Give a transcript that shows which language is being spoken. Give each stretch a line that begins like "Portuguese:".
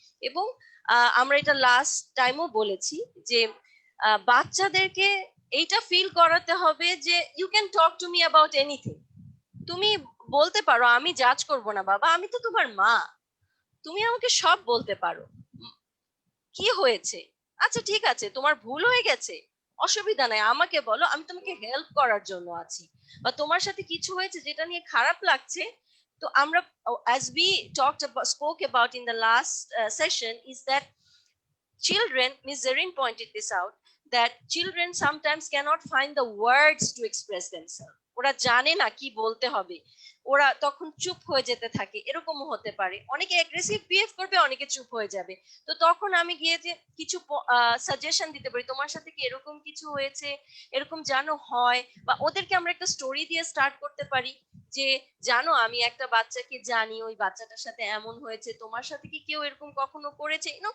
Bangla: এবং আমরা এটা লাস্ট টাইমও বলেছি যে বাচ্চাদেরকে এইটা ফিল করাতে হবে যে
English: You can talk to me about anything.
Bangla: তুমি বলতে পারো, আমি জাজ করব না বাবা, আমি তো তোমার মা, তুমি আমাকে সব বলতে পারো। কি হয়েছে? আচ্ছা ঠিক আছে, তোমার ভুল হয়ে গেছে, অসুবিধা নাই, আমাকে বলো, আমি তোমাকে হেল্প করার জন্য আছি। বা তোমার সাথে কিছু হয়েছে যেটা নিয়ে খারাপ লাগছে, তো আমরা,
English: as we spoke about in the last session, is that children, Miss Zareen pointed this out, that children sometimes cannot find the words to express themselves.
Bangla: ওরা জানে না কি বলতে হবে, ওরা তখন চুপ হয়ে যেতে থাকে, এরকমও হতে পারে, অনেকে অ্যাগ্রেসিভ বিহেভ করবে, অনেকে চুপ হয়ে যাবে। তো তখন আমি গিয়ে যে কিছু সাজেশন দিতে পারি, তোমার সাথে কি এরকম কিছু হয়েছে, এরকম জানো হয়, বা ওদেরকে আমরা একটা স্টোরি দিয়ে স্টার্ট করতে পারি যে জানো আমি একটা বাচ্চাকে জানি, ওই বাচ্চাটার সাথে এমন হয়েছে, তোমার সাথে কি কেউ এরকম কখনো করেছে?